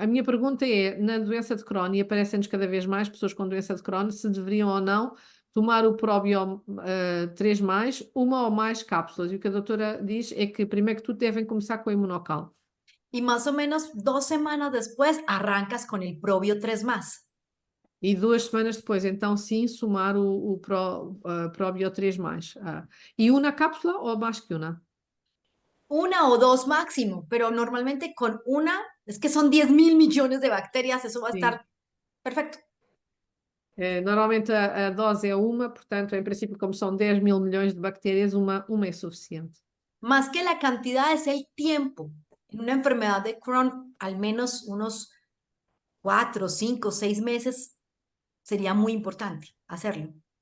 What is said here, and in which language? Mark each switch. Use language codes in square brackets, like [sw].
[pt] A minha pergunta é, na doença de Crohn, e aparecem-nos cada vez mais pessoas com doença de Crohn, se deveriam ou não tomar o Probio 3+, uma ou mais cápsulas. E o que a doutora diz é que, primeiro que tudo, devem começar com o imunocal. [es] Y más o menos 2 semanas después arrancas con el Probio 3 más. [pt] E 2 semanas depois, então sim, somar o Probio 3+. E uma cápsula ou mais que uma? [es] una o dos máximo, pero normalmente con una, es que son 10.000 millones de bacterias, eso va a [pt] Sim. [es] estar perfecto. [pt] Normalmente a dose é uma, portanto, em princípio, como são 10 mil milhões de bactérias, uma é suficiente. [es] Más que la cantidad es el tiempo. En una enfermedad de Crohn, al menos unos 4, 5, 6 meses sería muy importante hacerlo.